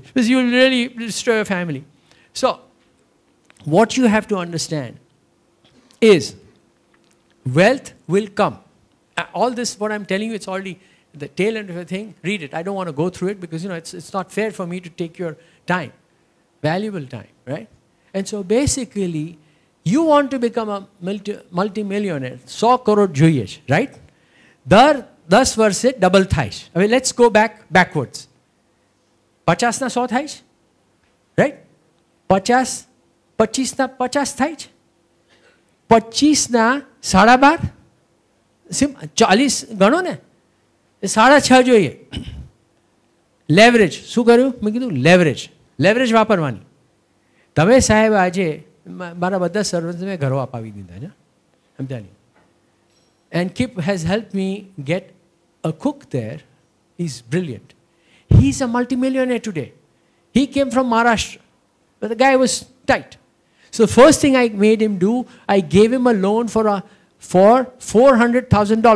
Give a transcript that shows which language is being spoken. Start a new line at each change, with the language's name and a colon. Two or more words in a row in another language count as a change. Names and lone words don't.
English: Because you will really destroy your family. So, what you have to understand is wealth will come. All this, what I'm telling you, it's already the tail end of the thing. Read it. I don't want to go through it because, you know, it's not fair for me to take your time. Valuable time, right? And so basically, you want to become a multi-millionaire.
Gujarati: 100 crore જોઈએ, right? 10 વર્ષે double થાય છે.
English: I mean, let's go backwards.
Gujarati: 50 ના 100 થાય છે, right? 25 ના 50 થાય છે. 25 ના 12.5, 40 ગણો ને, 6.5 જોઈએ. લેવરેજ શું કર્યું? મેં કીધું લેવરેજ વાપરવાની. તમે સાહેબ આજે મારા બધા સર્વન્ટ્સ મેં ઘરો અપાવી દીધા છે.
English: I'm telling you. And KIP has helped me get a cook there. He's brilliant. He's a multimillionaire today. He came from Maharashtra, but the guy was tight. So the first thing I made him do, I gave him a loan for $400,000.